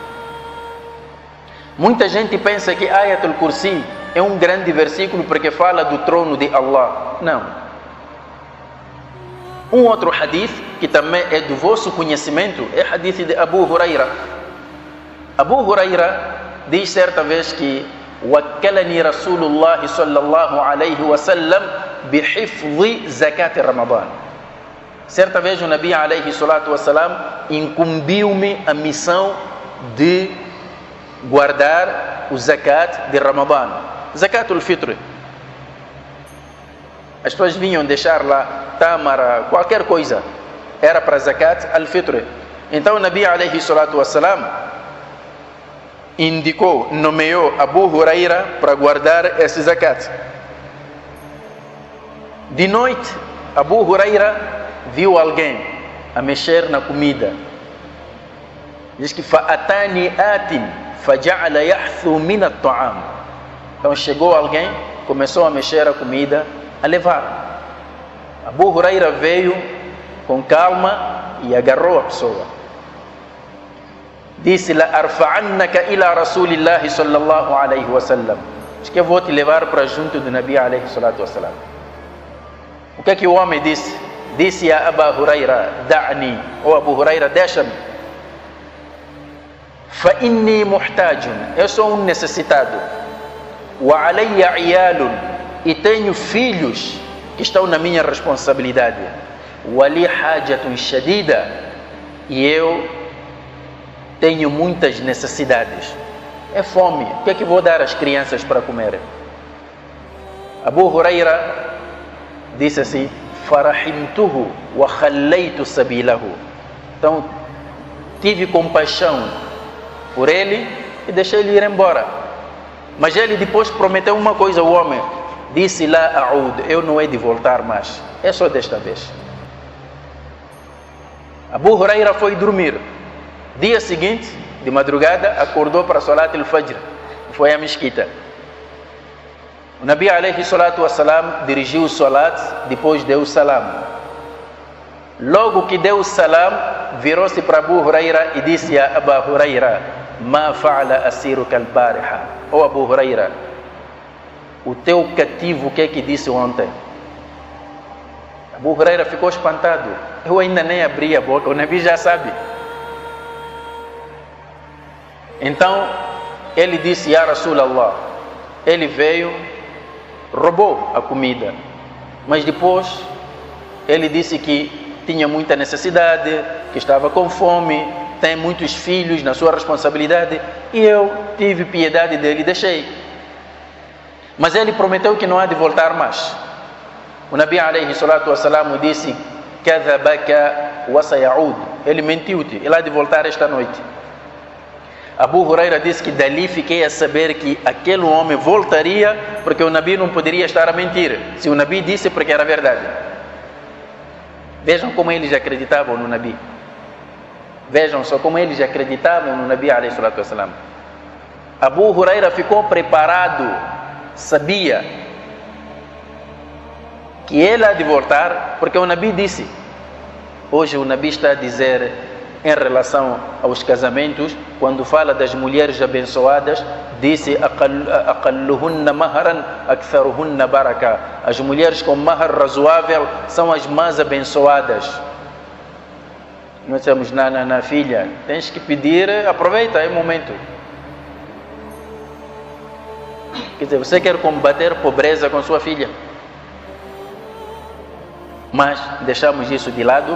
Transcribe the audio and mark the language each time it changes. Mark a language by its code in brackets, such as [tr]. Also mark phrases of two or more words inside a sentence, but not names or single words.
[pt] Muita gente pensa que Ayatul Kursi é um grande versículo porque fala do trono de Allah. Não. Um outro hadith que também é do vosso conhecimento é o hadith de Abu Huraira. Abu Huraira diz certa vez que [ar] وكلني رسول الله صلى الله عليه وسلم بحفظ زكاة رمضان. [pt] Certa vez o Nabi [ar] عليه الصلاة والسلام [pt] incumbiu-me a missão de guardar o zakat de Ramadã. [ar] زكاة الفطر. [pt] As pessoas vinham deixar lá tâmara, qualquer coisa, era para [ar] زكاة الفطر. [pt] Então o Nabi [ar] عليه الصلاة والسلام [pt] indicou, nomeou Abu Huraira para guardar esse zakat. De noite, Abu Huraira viu alguém a mexer na comida. Diz que [ar] فأتاني آت فجعل يحثو من الطعام. [pt] Então chegou alguém, começou a mexer a comida, a levar. Abu Huraira veio com calma e agarrou a pessoa. Disse: [ar] لأرفعنك إلى رسول الله صلى الله عليه وسلم. [pt] Diz que eu vou te levar para junto do Nabi [ar] عليه الصلاة والسلام. [pt] O que é que o homem disse? Disse a Abu Huraira: da'ni, ou Abu Huraira, deixa-me. [ar] فإني محتاج, [pt] eu sou um necessitado. [ar] وعلي عيال, [pt] e tenho filhos que estão na minha responsabilidade. [ar] ولي حاجة شديدة, [pt] e eu tenho muitas necessidades. É fome. O que é que vou dar às crianças para comer? Abu Huraira disse assim: [ar] فرحمته وخليت سبيله. [pt] Então tive compaixão por ele e deixei ele ir embora. Mas ele depois prometeu uma coisa ao homem. Disse: [ar] لا أعود, [pt] eu não hei de voltar mais, é só desta vez. Abu Huraira foi dormir. Dia seguinte, de madrugada, acordou para [ar] صلاة الفجر, [pt] foi à mesquita. O Nabi [ar] عليه الصلاة والسلام [pt] dirigiu o Salat, depois deu o salam. Logo que deu o salam, virou-se para Abu Huraira e disse a Abu Huraira: [ar] ما فعل أسيرك البارحة. [pt] Ó Abu Huraira, o teu cativo, o que é que disse ontem? Abu Huraira ficou espantado. Eu ainda nem abri a boca, o Nabi já sabe. Então ele disse: [ar] يا رسول الله, [pt] ele veio, roubou a comida, mas depois ele disse que tinha muita necessidade, que estava com fome, tem muitos filhos na sua responsabilidade, e eu tive piedade dele e deixei. Mas ele prometeu que não há de voltar mais. O Nabi [ar] عليه الصلاة والسلام [pt] disse: [ar] كذبك وسيعود, [pt] ele mentiu-te, ele há de voltar esta noite. Abu Huraira disse que dali fiquei a saber que aquele homem voltaria, porque o Nabi não poderia estar a mentir. Se o Nabi disse, porque era verdade. Vejam como eles acreditavam no Nabi. Vejam só como eles acreditavam no Nabi [ar] عليه الصلاة والسلام. [pt] Abu Huraira ficou preparado, sabia que ele há de voltar, porque o Nabi disse. Hoje o Nabi está a dizer em relação aos casamentos, quando fala das mulheres abençoadas, disse: [ar] أقلهن مهرا أكثرهن بركة. [pt] As mulheres com mahar razoável são as mais abençoadas. Nós dizemos: na filha, tens que pedir, aproveita, é o momento. Quer dizer, você quer combater pobreza com sua filha, mas deixamos isso de lado.